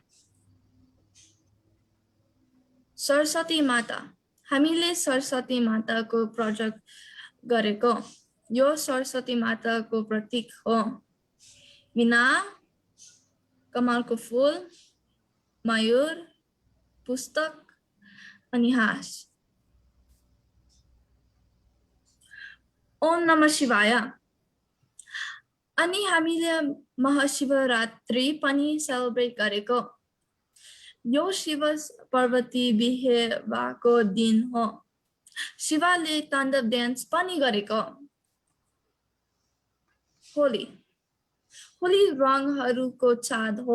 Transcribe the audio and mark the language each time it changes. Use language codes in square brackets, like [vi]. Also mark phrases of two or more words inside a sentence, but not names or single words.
[ne] सरस्वती माता, हामीले सरस्वती माताको प्रोजेक्ट गरेको। यो सरस्वती माताको प्रतीक हो। वीणा, कमलको फूल, मयूर, पुस्तक अनि हाँस। [sa] ओम नमः शिवाय। [ne] अनि हामीले महाशिवरात्रि पनि सेलिब्रेट गरेको। यो शिव पार्वती बिहे भएको दिन हो। शिवले ताण्डव डान्स पनि गरेको। होली, होली रङहरूको चाड हो।